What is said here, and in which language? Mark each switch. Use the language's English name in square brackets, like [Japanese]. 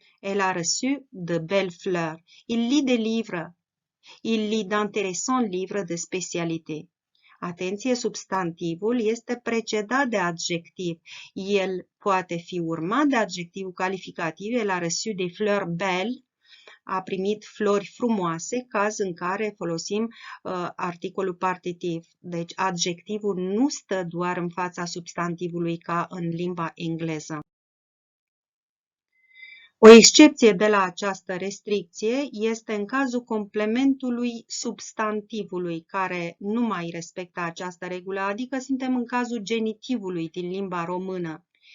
[French] Elle a reçu de belles fleurs. Il lit des livres. Il lit d'intéressants livres de spécialité. [Romanian] Atenție, substantivul este precedat de adjectiv. El poate fi urmat de adjectivul calificativ. [French] Elle a reçu des fleurs belles. [Romanian] A primit flori frumoase, caz în care folosim articolul partitiv. Deci adjectivul nu stă doar în fața substantivului ca în limba engleză. O excepție de la această restricție este în cazul complementului substantivului, care nu mai respectă această regulă, adică suntem în cazul genitivului din limba română.